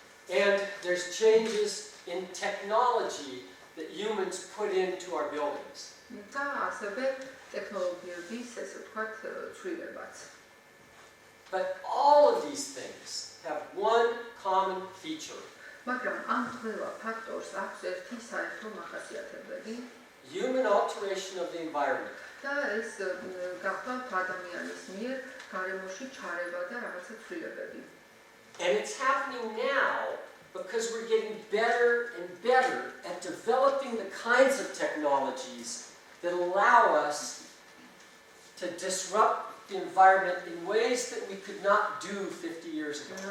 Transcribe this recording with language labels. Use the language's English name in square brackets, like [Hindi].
[English] And there's changes in technology that humans put into our buildings. [Georgian] და ასევე ტექნოლოგიების ცვლილებაც. [English] But all of these things have one common feature. [Georgian] მაგრამ ამ ყველა ფაქტორს აქვს ერთი საერთო მახასიათებელი. [English] Human alteration of the environment. [Georgian] და ეს გახლავთ ადამიანის მიერ გარემოში ჩარევა და რაღაცა ცვლილებები. [English] And it's happening now because we're getting better and better at developing the kinds of technologies that allow us to disrupt the environment in ways that we could not do 50 years ago.